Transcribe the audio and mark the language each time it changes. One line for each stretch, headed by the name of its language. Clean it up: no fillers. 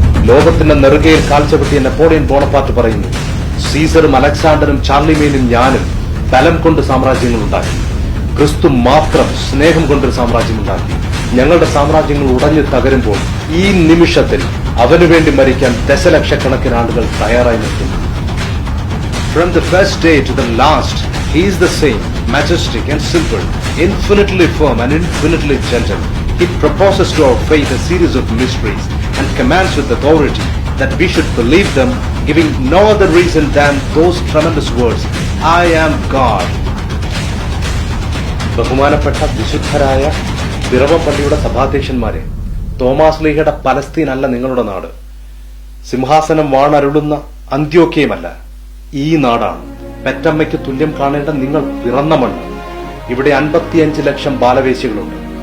Malayalam: ലോകത്തിന്റെ നെറുകയിൽ കാൽച്ചവിട്ടിയ Napoleon Bonaparte പറയുന്നു, സീസറും അലക്സാണ്ടറും ചാർലിമേനും ഞാനും ബലം കൊണ്ട് സാമ്രാജ്യങ്ങൾ ഉണ്ടാക്കി. ക്രിസ്തു മാത്രം സ്നേഹം കൊണ്ടൊരു സാമ്രാജ്യം ഉണ്ടാക്കി. ഞങ്ങളുടെ സാമ്രാജ്യങ്ങൾ ഉടഞ്ഞു തകരുമ്പോൾ ഈ നിമിഷത്തിൽ അവനു വേണ്ടി മരിക്കാൻ ദശലക്ഷക്കണക്കിന് ആളുകൾ തയ്യാറായി നിൽക്കുന്നു.
English: From the first day to the last, He is the same, majestic and simple, infinitely firm and infinitely gentle. He proposes to our faith a series of mysteries and commands with authority that we should believe them, giving no other reason than those tremendous words, I am God.
Malayalam: ബഹുമാനപ്പെട്ട വിശുദ്ധരായ പിറവം പള്ളിയുടെ സഭാധ്യക്ഷന്മാരെ, Thomas ലീഹയുടെ Palestine അല്ല നിങ്ങളുടെ നാട്, സിംഹാസനം വാണരുളുന്ന അന്ത്യോക്യമല്ല, ഈ നാടാണ്. പെറ്റമ്മയ്ക്ക് തുല്യം കാണേണ്ട നിങ്ങൾ പിറന്ന മണ്ണ്. ഇവിടെ 55 ലക്ഷം ബാലവേശികളുണ്ട്.